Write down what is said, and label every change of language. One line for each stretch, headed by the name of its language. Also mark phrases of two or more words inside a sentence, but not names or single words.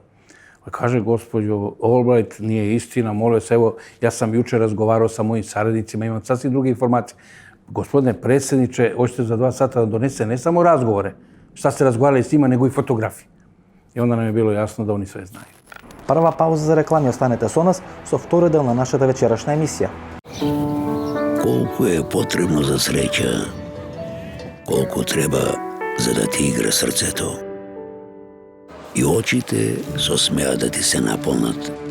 Serbian: Kaže, gospođo Albright, nije istina, molim se, evo, ja sam juče razgovarao sa mojim saradnicima, imam sasvim druge informacije. Gospodine predsjedniče, hoćete za 2 sata da donese ne samo razgovore, šta ste razgovarali s njima, nego i fotografije. I onda nam je bilo jasno da oni sve znaju.
Macedonian: Прва пауза за реклами, останете со нас со втори дел на нашата вечерашна емисија. Колку е потребно за среќа, колку треба за да ти игра срцето. И очите со смеа да ти се наполнат.